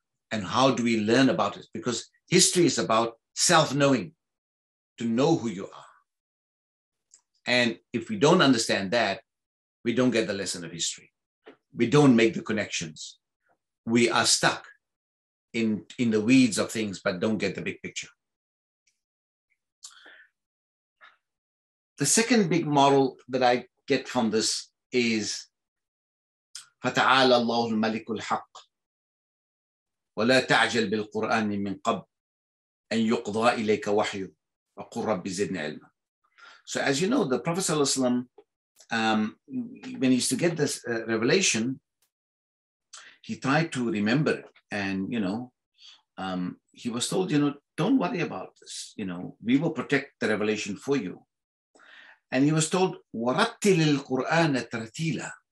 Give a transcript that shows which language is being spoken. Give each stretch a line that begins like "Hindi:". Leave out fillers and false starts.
English: And how do we learn about it? Because history is about self-knowing, to know who you are. And if we don't understand that, we don't get the lesson of history. We don't make the connections. We are stuck in the weeds of things, but don't get the big picture. The second big model that I get from this is
Arabic: فَتَعَالَى اللَّهُ الْمَلِكُ الْحَقِّ وَلَا تَعْجَلْ بِالْقُرْآنِ مِنْ قَبْلِ أَنْ يُقْضَى إِلَيْكَ وَحْيُهُ وَقُلْ رَبِّ زِدْنِي عِلْمًا.
English: So as you know, the Prophet ﷺ, when he used to get this revelation, he tried to remember it. And, he was told, don't worry about this. We will protect the revelation for you. And he was told,
Arabic: وَرَتِّلِ الْقُرْآنَ تَرْتِيلًا.